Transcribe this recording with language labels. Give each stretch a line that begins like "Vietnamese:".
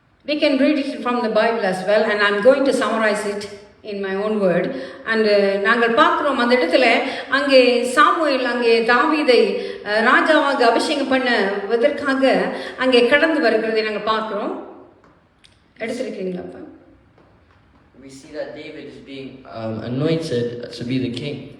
English: We can read it from the Bible as well, and I'm going to summarize it in my own word.
Tamil: And நாங்கள் பார்க்கிறோம் அந்த இடத்துல அங்கே Samuel அங்கே தாவீதை ராஜாவாக அபிஷேகம் பண்ணுவதற்காக அங்கே கடந்து வருகிறதை நாங்கள் பார்க்கிறோம். எடுத்திருக்கீங்களா அப்பா?
English: We see that David is being anointed to be the king.